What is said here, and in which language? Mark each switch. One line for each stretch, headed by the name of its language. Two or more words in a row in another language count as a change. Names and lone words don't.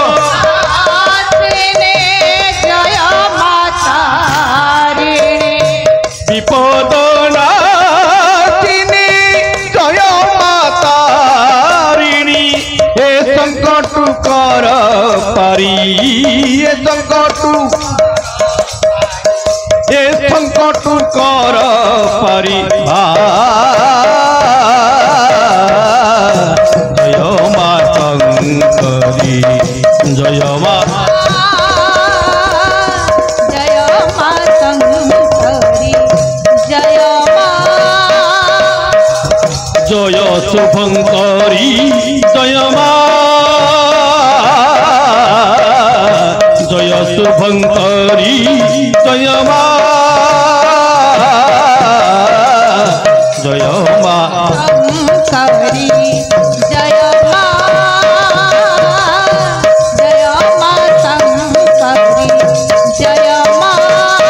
Hindi: जय मा तारिणी
Bangla: বিপদ নাশিনী জয় মা তারিণী হে সংকট কর পারি হে সংকট কর পারি জয় মা শঙ্করী জয় মা
Hindi: जय मा शंकरी जय मा
Bangla: জয় শুভঙ্করী জয় মা জয় শুভঙ্করী জয় মা জয় মা
Hindi: शंकरी जय मा जय मा शंकरी जय मा